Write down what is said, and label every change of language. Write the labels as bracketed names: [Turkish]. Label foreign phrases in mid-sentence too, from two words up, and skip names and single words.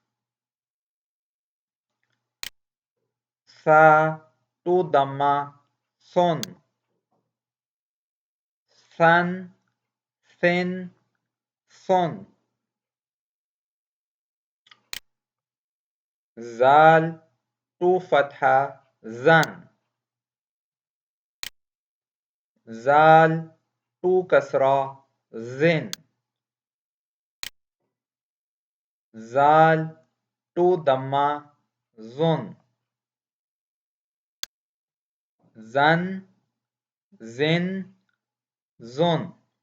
[Arabic] ثا تو ضمة ثن. ثن ثن ثن. زال تو فتحة زن. زال تو كسرة زن. زال تو ضمة زن. زن زن زن.